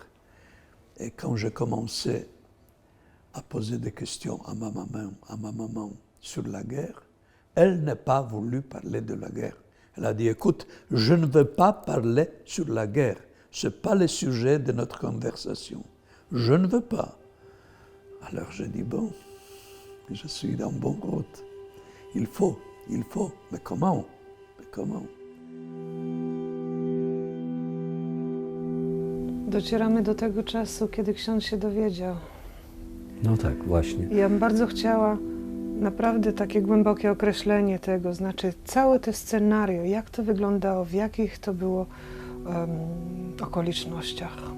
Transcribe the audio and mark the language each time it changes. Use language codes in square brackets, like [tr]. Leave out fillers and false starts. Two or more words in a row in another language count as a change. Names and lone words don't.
[fr] Et quand j'ai commencé à poser des questions à ma maman sur la guerre, elle n'a pas voulu parler de la guerre. Elle a dit, écoute, je ne veux pas parler sur la guerre. Ce n'est pas le sujet de notre conversation. Je ne veux pas. Alors j'ai dit, bon, je suis dans bonne route. Il faut. Mais comment? [pl] Docieramy do tego czasu, kiedy ksiądz się dowiedział. No tak, właśnie. I ja bym bardzo chciała naprawdę takie głębokie określenie tego, znaczy całe te scenario, jak to wyglądało, w jakich to było okolicznościach.